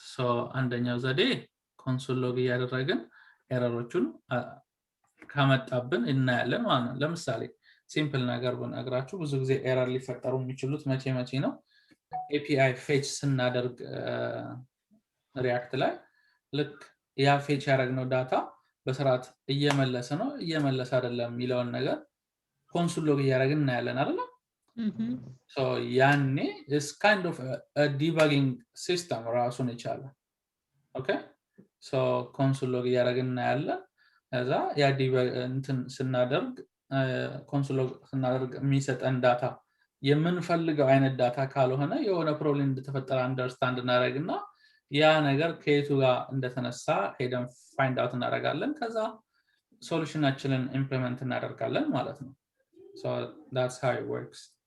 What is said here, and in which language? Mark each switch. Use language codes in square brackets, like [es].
[am] So አንደኛው ዘዴ ኮንሶል ሎግ እያደረግን ኤረሮቹን ካመጣብን እናያለን ማለት ነው። ለምሳሌ ሲምፕል ነገር ብነግራችሁ ብዙ ጊዜ ኤረር ሊፈጠሩ የሚችሉት መቼ ነው? API ፌች ስናደርግ ሪያክት ላይ ልክ ያ ፌች ያደረግነው ዳታ በስርዓት እየመለሰ ነው እየመለሰ አይደለም የሚለውን ነገር ኮንሶል ሎግ እያደረግን እናያለን አይደል? [en] So [am] ያኔ [en] is kind of a debugging system [am] ራሱን ይቻላል። [en] Okay? [am] So ኮንሶል ሎግ እያደረግን እናያለን። ከዛ ያ እንትን ስናደርግ ኮንሶል ሎግ ስናደርግ የሚሰጠን ዳታ የምንፈልገው አይነት ዳታ ካልሆነ የሆነ ፕሮብሌም እንደተፈጠረ አንደርስታንድ እናደርግና ያ ነገር ከየቱ ጋር እንደተነሳ ሄደን ፋይንድ አውት እናደርጋለን። ከዛ ሶሉሽናችንን ኢምፕሊመንት እናደርጋለን ማለት ነው። [en] So that's how it works.